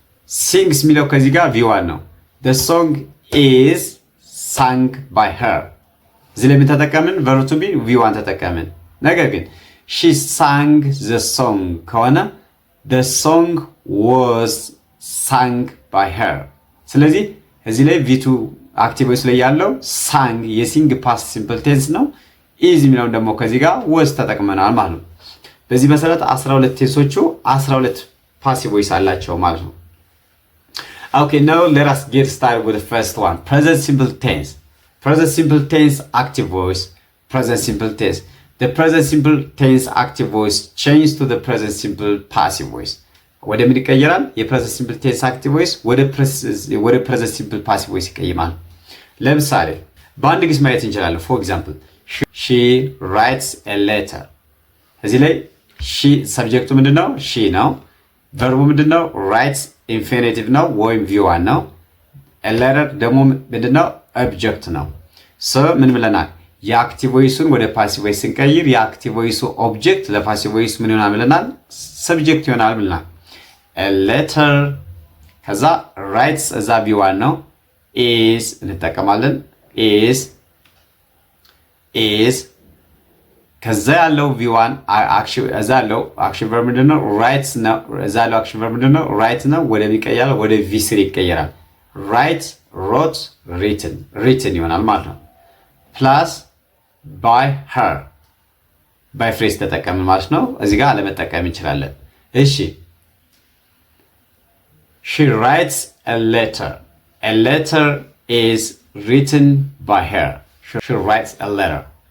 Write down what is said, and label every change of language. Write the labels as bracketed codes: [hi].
[en] sings [am] የሚለው ከዚህ ጋር v1 ነው። [en] the song is sung by her. [am] እዚህ ላይ ተጠቀምን [en] verb to be v1 ተጠቀምን። ነገር ግን she sang the song ከሆነ the song was sung by her. [am] ስለዚህ እዚህ ላይ v2 አክቲቭ ቮይስ ላይ ያለው sang የሲንግ ፓስት ሲምፕል ቴንስ ነው። is የሚለው ደግሞ ከዚህ ጋር was ተጠቅመናል ማለት ነው። በዚህ መሰረት 12 ቴንሶቹ 12 ፓሲቭ ቮይስ አላቸው ማለት ነው። [en] Okay, now let us get started with the first one. Present simple tense. Present simple tense active voice. Present simple tense. The present simple tense active voice changes to the present simple passive voice. [am] ወደ ምን ይቀየራል? የpresent simple tense active voice ወደ present simple passive voice ይቀየራል። ለምሳሌ በአንድ ግስ ማየት እንችላለን። [en] For example, she writes a letter. [am] እዚህ ላይ she ሰብጀክቱ ምንድነው? she ነው። ቨርቡ ምንድነው? writes ኢንፊኒቲቭ ነው ወይም v1 ነው። a letter ደግሞ ምንድነው? ኦብጀክት ነው። ሶ ምን ብለናል? የአክቲቭ ቮይሱን ወደ ፓሲቭ ቮይስ ስንቀይር የአክቲቭ ቮይሱ ኦብጀክት ለፓሲቭ ቮይስ ምን ይሆናል ብለናል? ሰብጀክት ይሆናል ብለናል። a letter ከዛ writes እዛ v1 ነው። is እንጠቀማለን። is ከዛ ያለው v1 እዛ ያለው አክሽን ቨርብ ምንድነው? writes ነው። እዛ ያለው አክሽን ቨርብ ምንድነው? write ነው። ወደ ይቀየራል፣ ወደ v3 ይቀየራል። write፣ wrote፣ written ይሆናል ማለት ነው። ፕላስ by her by phrase ተጠቀምን ማለት ነው። እዚህ ጋር አለመጠቀም እንችላለን። እሺ [en] she writes a letter. A letter is written by her. She writes a letter.